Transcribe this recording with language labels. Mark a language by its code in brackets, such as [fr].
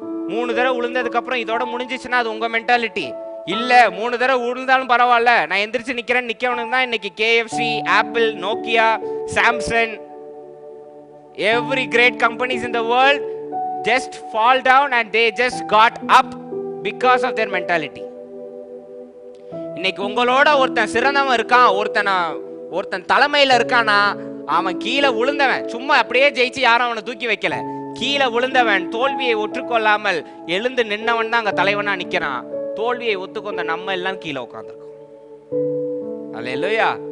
[ta] 3 தடவை விழுந்ததுக்கு அப்புறம் இதோட முடிஞ்சிச்சுன்னா அது உங்க மென்டாலிட்டி. இல்ல 3 தடவை விழுந்தாலும் பரவாயில்ல, நான் எந்திரிச்சு நிக்கவனுக்கு தான் இன்னைக்கு [en] KFC, Apple, Nokia, Samsung, every great companies in the world just fall down and they just got up because of their mentality. [ta] இன்னைக்கு உங்களோட ஒருத்தன் சிறந்தவன் இருக்கான், ஒருத்தன் தலைமையில இருக்கானா, அவன் கீழே விழுந்தவன், சும்மா அப்படியே ஜெயிச்சு யாரும் அவனை தூக்கி வைக்கல, கீழே விழுந்தவன் தோல்வியை ஒற்றுக்கொள்ளாமல் எழுந்து நின்னவன் தான் அங்க தலைவனா நிக்கிறான். தோல்வியை ஒத்துக்கொண்ட நம்ம எல்லாம் கீழே உட்கார்ந்துருக்கோம். அல்லேலூயா.